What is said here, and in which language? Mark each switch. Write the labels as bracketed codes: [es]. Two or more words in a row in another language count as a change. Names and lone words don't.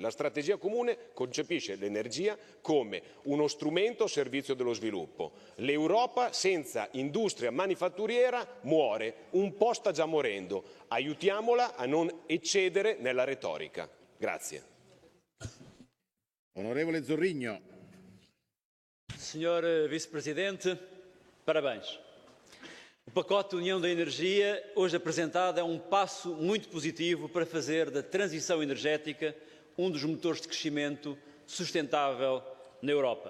[it] La strategia comune concepisce l'energia come uno strumento a servizio dello sviluppo. L'Europa senza industria manifatturiera muore, un po' sta già morendo. Aiutiamola a non eccedere nella retorica. Grazie. Onorevole Zorrinho. [pt] Senhor Vice-Presidente, parabéns. O pacote União da Energia, hoje apresentado, é um passo muito positivo para fazer da transição energética um dos motores de crescimento sustentável na Europa.